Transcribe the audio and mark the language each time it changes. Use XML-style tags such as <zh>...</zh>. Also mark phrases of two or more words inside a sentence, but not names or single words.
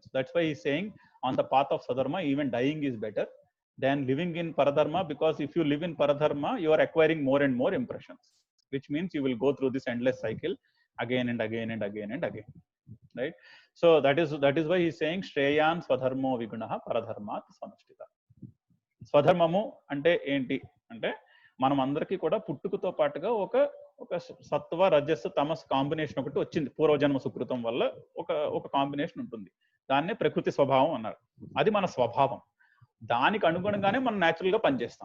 <en>That's why he's saying on the path of swadharma, even dying is better than living in paradharma, because if you live in paradharma, you are acquiring more and more impressions, which means you will go through this endless cycle again and again and again and again, right? So that is why he's saying</en> <sa>श्रेयान् स्वधर्मो विगुणः परधर्मात् स्वनुष्ठितात्.</sa> <te>స్వధర్మము అంటే ఏంటి అంటే, మనం అందరికీ కూడా పుట్టుకతో పాటుగా ఒక సత్వ రజస్ తమస్ కాంబినేషన్ ఒకటి వచ్చింది. పూర్వజన్మ సుకృతం వల్ల ఒక కాంబినేషన్ ఉంటుంది. దాన్నే ప్రకృతి స్వభావం అన్నారు. అది మన స్వభావం. దానికి అనుగుణంగానే మనం న్యాచురల్గా పనిచేస్తాం.</te>